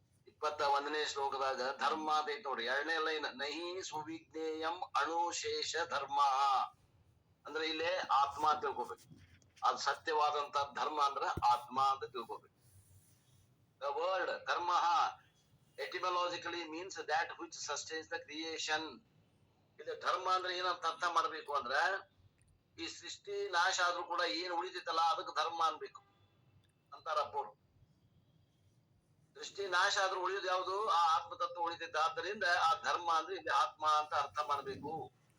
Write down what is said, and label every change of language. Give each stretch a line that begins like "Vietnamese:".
Kannada: ಇಪ್ಪತ್ತ ಶ್ಲೋಕದಾಗ ಧರ್ಮ ಅಂತ ಐತಿ ನೋಡ್ರಿ. 2ನೇ ಲೈನ್, ನಹಿ ಸುವಿಜ್ಞೇಯಂ ಅಣುಶೇಷ ಧರ್ಮ ಅಂದ್ರೆ ಇಲ್ಲೇ ಆತ್ಮ ಅಂತ ತಿಳ್ಕೊಬೇಕು. ಅದು ಸತ್ಯವಾದಂತ ಧರ್ಮ ಅಂದ್ರ ಆತ್ಮ ಅಂತ ತಿಳ್ಕೊಬೇಕು.
English: The word dharma etymologically means that which sustains the creation.
Kannada: ಇದು ಧರ್ಮ ಅಂದ್ರೆ ಏನಂತ ಅರ್ಥ ಮಾಡ್ಬೇಕು ಅಂದ್ರ, ಈ ಸೃಷ್ಟಿ ನಾಶ ಆದ್ರೂ ಕೂಡ ಏನ್ ಉಳಿತೈತಲ್ಲ ಅದಕ್ಕೆ ಧರ್ಮ ಅನ್ಬೇಕು ಅಂತಾರಪ್ಪರು. ಸೃಷ್ಟಿ ನಾಶ ಆದ್ರೂ ಉಳಿಯೋದು ಯಾವುದು? ಆ ಆತ್ಮತತ್ವ ಉಳಿತೈತೆ. ಆದ್ದರಿಂದ ಆ ಧರ್ಮ ಅಂದ್ರೆ ಇಲ್ಲಿ ಆತ್ಮ ಅಂತ ಅರ್ಥ ಮಾಡ್ಬೇಕು.